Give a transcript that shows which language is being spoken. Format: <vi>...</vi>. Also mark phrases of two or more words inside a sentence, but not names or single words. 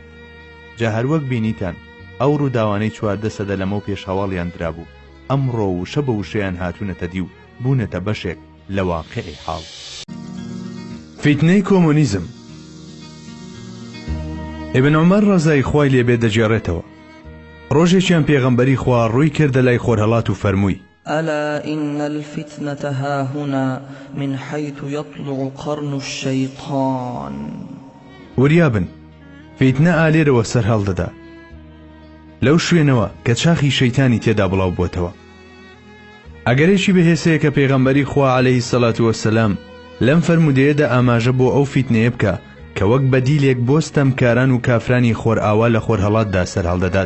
<ckb>جا هەروەک بینیتان ئەو ڕووداوانەی 14 سەدە لەمەو پێشهەواڵیان درابوو، ئەمڕۆ وشە بە وشەیان هاتوونەتە دی و بوونەتە بەشێک لە واقعی حاڵ. فیتنەی کۆمۆنیزم. ئیبن عومەر ڕەزای خوای لێبێ دەجێڕێتەوە. ڕۆژێکیان پێغەمبەری خوا ڕووی کردە لای خۆرهەڵات و فەرمووی:</ckb> <ar>ألا إن الفتنة هاهنا من حيث يطلع قرن الشيطان.</ar> <ckb>وریابن فیتنە ئالێرەوە سەر هەڵدەدا لەو شوێنەوە کە چاخی شەیتانی تێدا بڵاو بۆتەوە. ئەگەرێکی بەهێسەیە کە پێغەمبەری خوا</ckb> <ar>عەلەیهی سەڵات وەسەلام</ar> <ckb>لەم فەرمودەیەدا ئاماژە بۆ ئەو فیتنەیە بکە کە وەک بەدیلێک بۆ ستەمکاران و کافرانی خۆر ئاوا لە خۆر هەڵاتدا سەر هەڵدەدات.</ckb>